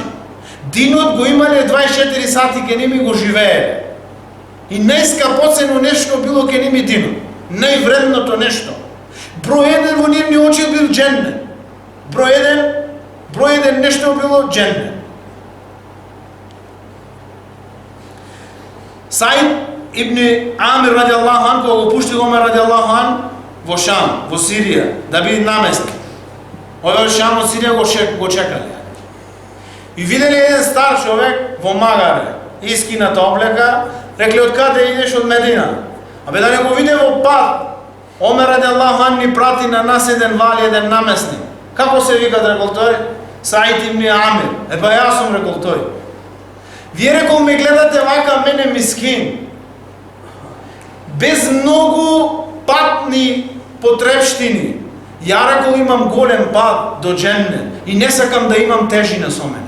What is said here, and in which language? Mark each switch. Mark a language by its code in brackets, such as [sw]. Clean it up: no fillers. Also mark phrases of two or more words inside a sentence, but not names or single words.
[mk] Динот го имале 24 сати ке ними го живееле. И најскапоцено нешто било ке ними динот. Највредното нешто. Број еден во нивни очи бил дженнет. Број еден нешто било дженнет. Саид ибн Амир [ar] رضي الله عن, [mk] кога го пуштил Омер [ar] رضي الله عن [mk] во Шам, во Сирија, да биде наместник. Овој Шам во Сирија го чекале. И виделе еден стар човек во магаре, искината облека, рекле од каде идеш? Од Медина. Абе да не го виде во пат. Омер [ar] رضي الله عن [mk] ни прати на нас еден вали, еден наместник. Како се вика, рекол тој? Саид ибн Амир. Епа јас сум, рекол тој. Вие, рекол, ме гледате вака мене мискин, без многу патни потребштини. Ја, рекол, имам голем пат до дженнет и не сакам да имам тежина со мене.